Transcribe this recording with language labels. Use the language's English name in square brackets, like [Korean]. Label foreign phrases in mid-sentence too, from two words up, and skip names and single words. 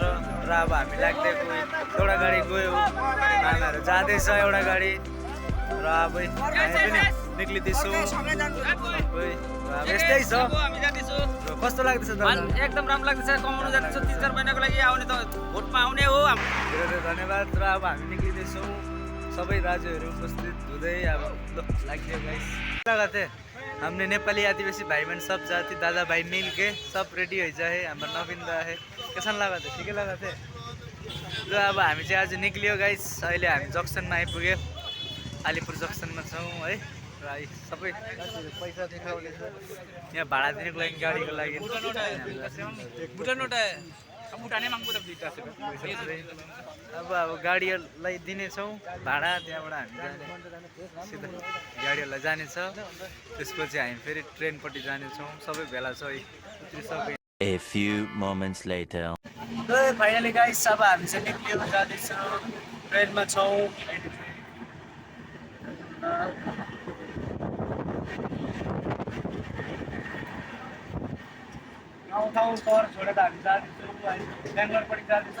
[Nepali] र अब हामी लाग्दै गयो एउटा गाडी गयो मामाहरू जाँदैछ एउटा गाडी र अब हामी पनि निक्लिँदैछौँ। यस्तै छ। कस्तो लाग्दैछ एकदम राम्रो लाग्दैछ। कमाउनु जाँदैछ 3-4 महिनाको लागि आउने त भोटमा आउने हो। धेरै धन्यवाद। र अब हामी निक्लिँदैछौँ सबै दाजुहरू उपस्थित हुँदै अब लाग्यो गाइस। [Hindi] लगा थे हमने नेपाली आदिवासी भाई बहन सब जाति दादा भाई मिल के सब रेडी हो जाए। हाम्रो नवीन दा है कैसन लगा थे? ठिकै लगा थे। [Nepali] र अब हामी चाहिँ आज निक्लियो गाइस। अहिले हामी जक्सनमा आइपुग्यो। अलिपुर जक्सनमा छौँ है। र सबै पैसा देखाउने छ यहाँ भाडा दिनको लागि गाडीको लागि। अब गाडीहरूलाई दिनेछौँ भाडा। त्यहाँबाट हामी जाने सिधा गाडीहरूलाई जानेछ। त्यसपछि हामी फेरि ट्रेनपट्टि जानेछौँ। सबै भेला छ उत्रिसक्यो। [English] A few moments later. finally guys [Nepali] अब हामी चाहिँ निक्लियो जाँदैछौँ। ट्रेनमा छौँ। ठाउँ सहर छोडेर हामी जाँदैछौँ। बेङ्गलोरपट्टि जाँदैछौँ।